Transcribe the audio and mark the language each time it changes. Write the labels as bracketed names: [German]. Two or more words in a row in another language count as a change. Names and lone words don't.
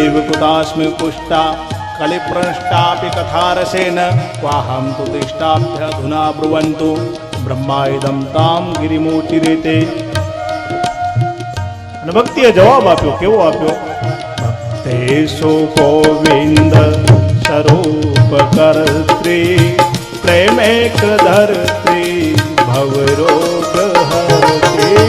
[Sanskrit] कुतास्मि पुष्टा कलिप्रष्टापि कथारसेन क्वाहं तु तिष्ठाभ्यधुना ब्रुवन्तु ब्रह्माइदं ताम गिरिमूचिरेते. [Gujarati] અને ભક્તિએ જવાબ આપ્યો. કેવો આપ્યો? [Sanskrit] ભક્તેશો ગોવિંદ સ્વરૂપ કર્ત્રી પ્રેમેક ધરત્રી ભવરોગ હરત્રી.